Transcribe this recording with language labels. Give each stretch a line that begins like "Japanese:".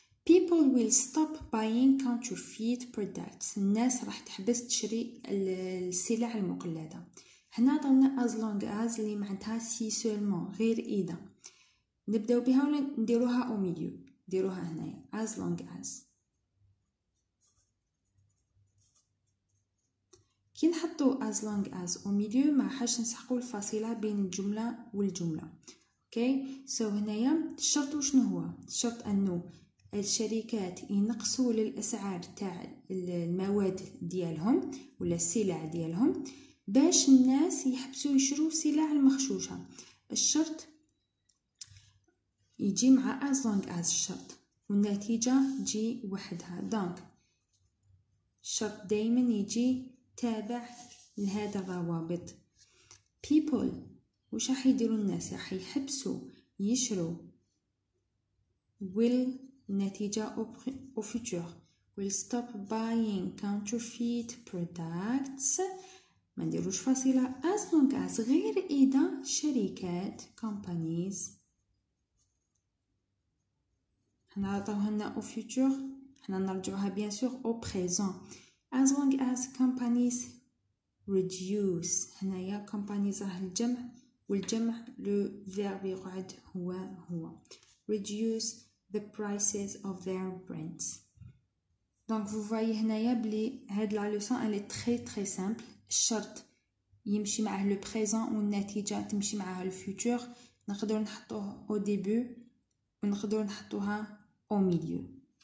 English: people will stop buying counterfeit products.
Arabic: الناس راح تحبس تشري السلع المقلدة. هنا عطاونا
English: as long as
Arabic: اللي معناتها
French: si seulement
Arabic: غير إذا. نبداو بها ولا نديروها
French: au milieu؟
Arabic: نديروها هنايا
English: as long as.
Arabic: كي نحطو
English: as long as
French: au milieu
Arabic: ما حاش نسحقو الفاصلة بين الجملة والجملة. اوكي سو هنايا الشرط وشنو هو؟ الشرط انه الشركات ينقصوا للاسعار تاع المواد ديالهم ولا السلع ديالهم باش الناس يحبسوا يشروا السلع المغشوشه. الشرط يجي مع
English: as long as
Arabic: الشرط والنتيجه تجي وحدها. دونك الشرط دايما يجي تابع لهذا الروابط.
English: people
Arabic: وش راح يديروا الناس؟ راح يحبسوا يشروا
English: will
Arabic: النتيجة
French: au futur
English: will stop buying counterfeit products
Arabic: ما نديروش فاصلة
English: as long as
Arabic: غير إذا شركات
English: companies
Arabic: حنا عطاوهالنا
French: au futur
Arabic: حنا نرجعوها
French: bien sûr au présent
English: as long as companies reduce
Arabic: هنايا
English: companies
Arabic: راه الجمع والجمع
French: le verbe
Arabic: يقعد هو
English: reduce the prices of their brands.
French: Donc vous voyez
Arabic: هنايا بلي هاد
French: la leçon elle est très très simple.
Arabic: الشرط يمشي معه
French: le présent
Arabic: والنتيجة تمشي معه
French: le futur.
Arabic: نقدر نحطوه
French: au début
Arabic: ونقدر نحطوها
French: au milieu.